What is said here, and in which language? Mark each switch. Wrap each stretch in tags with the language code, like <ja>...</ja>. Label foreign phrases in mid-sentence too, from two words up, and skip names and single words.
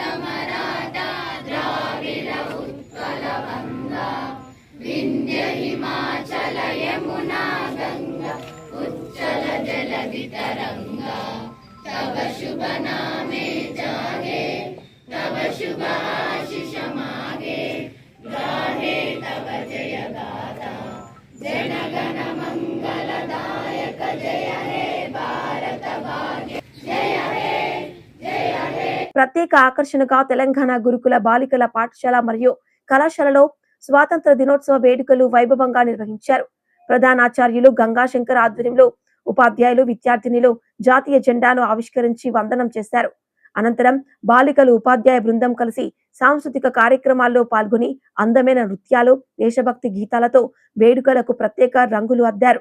<bn>মারাঠা দ্রাবিড় উৎকল গঙ্গা বিন্ধ্য হিমাচল যমুনা গঙ্গা উচ্ছল জলধি তরঙ্গ তব শুভ নামে জাগে তব শুভ আশিস মাগে গাহে তব জয় গাথা জনগণ মঙ্গলদায়ক জয় হে ভারত ভাগ্য জয় হে জয় হে.</bn> <te>ప్రత్యేక ఆకర్షణగా తెలంగాణ గురుకుల బాలికల పాఠశాల మరియు కళాశాలలో స్వాతంత్ర దినోత్సవ వేడుకలు వైభవంగా నిర్వహించారు. ప్రధానాచార్యులు గంగాశంకర్ ఆధ్వర్యంలో ఉపాధ్యాయులు, విద్యార్థినులు జాతీయ జెండాను ఆవిష్కరించి వందనం చేశారు. అనంతరం బాలికలు, ఉపాధ్యాయ బృందం కలిసి సాంస్కృతిక కార్యక్రమాల్లో పాల్గొని అందమైన నృత్యాలు, దేశభక్తి గీతాలతో వేడుకలకు ప్రత్యేక రంగులు అద్దారు.</te>